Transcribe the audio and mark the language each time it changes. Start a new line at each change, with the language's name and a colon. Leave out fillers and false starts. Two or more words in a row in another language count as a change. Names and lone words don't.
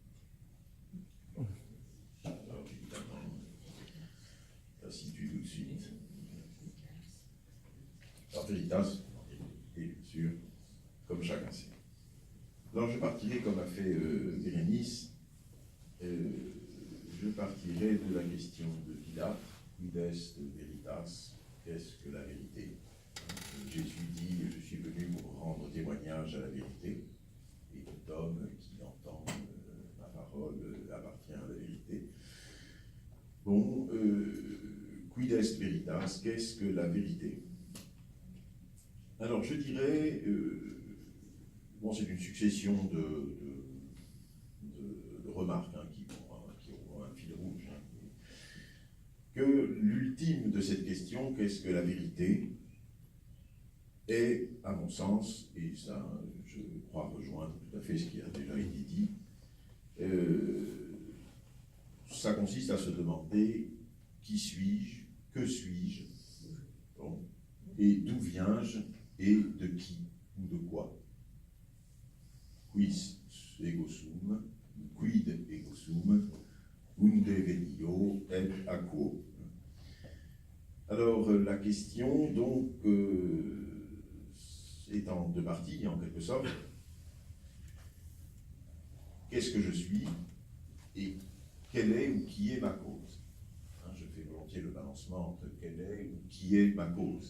French: Alors évidemment, je la situe tout de suite. Alors Veritas, et bien sûr, comme chacun sait. Alors je partirai comme a fait Bérénice, je partirai de la question de Pilate,
Latin: quid est veritas,
French: qu'est-ce que la vérité? Jésus dit, je suis venu pour rendre témoignage à la vérité, et tout homme qui entend ma parole appartient à la vérité. Bon,
Latin: quid est veritas,
French: qu'est-ce que la vérité? Alors je dirais, bon, c'est une succession de remarques qui ont un fil rouge, que l'ultime de cette question, qu'est-ce que la vérité, est, à mon sens, et ça, je crois rejoindre tout à fait ce qui a déjà été dit, ça consiste à se demander qui suis-je, que suis-je, bon, et d'où viens-je, et de qui ou de quoi.
Latin: Quis ego sum, quid ego sum, unde venio et a quo.
French: Alors, la question, donc, est en deux parties, en quelque sorte. Qu'est-ce que je suis et quelle est ou qui est ma cause? Je fais volontiers le balancement entre quelle est ou qui est ma cause.